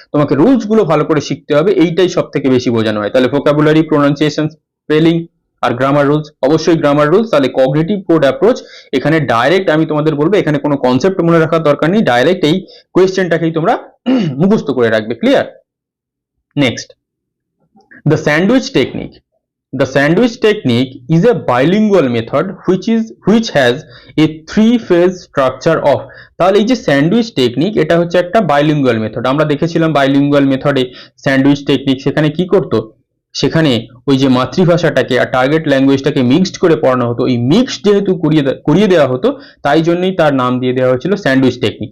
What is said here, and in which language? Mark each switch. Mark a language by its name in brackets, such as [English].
[Bangla] তোমাকে রুলস গুলো ভালো করে শিখতে হবে, এইটাই সব থেকে বেশি বোঝানো হয়। তাহলে ভোকাবুলারি, প্রোনাউন্সিয়েশন, স্পেলিং আর গ্রামার রুলস, অবশ্যই গ্রামার রুলস। তাহলে কগনিটিভ কোড অ্যাপ্রোচ, এখানে ডাইরেক্ট আমি তোমাদের বলবো এখানে কোনো কনসেপ্ট মনে রাখার দরকার নেই, ডাইরেক্ট এই কোয়েশ্চেনটাকেই তোমরা মুখস্থ করে রাখবে। Clear? Next, the sandwich technique. [English] The sandwich technique is a bilingual method which has a three-phase structure of। [Bangla] তাহলে এই যে স্যান্ডউইচ টেকনিক, এটা হচ্ছে একটা বাইলিঙ্গুয়াল মেথড। আমরা দেখেছিলাম বাইলিঙ্গুয়াল মেথডে স্যান্ডউইচ টেকনিক সেখানে কি করতো, সেখানে ওই যে মাতৃভাষাটাকে আর টার্গেট ল্যাঙ্গুয়েজটাকে মিক্সড করে পড়ানো হতো। এই মিক্সড যেহেতু করিয়ে দেওয়া হতো, তাই জন্যই তার নাম দিয়ে দেওয়া হয়েছিল স্যান্ডউইচ টেকনিক।